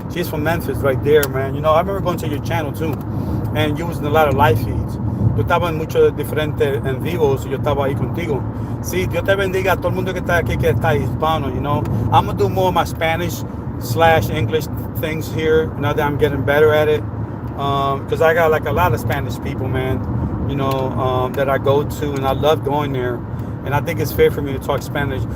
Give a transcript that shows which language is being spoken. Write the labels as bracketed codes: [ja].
[en] She's from Memphis right there, man. I remember going to your channel too. And you was in a lot of live feeds. [es] Yo estaba en muchos diferentes en vivos y yo estaba ahí contigo. Sí, Dios te bendiga a todo el mundo que está aquí, que está hispano, [en] I'm going to do more of my Spanish/English things here now that I'm getting better at it. Because I got like a lot of Spanish people, man. that I go to, and I love going there. And I think it's fair for me to talk Spanish.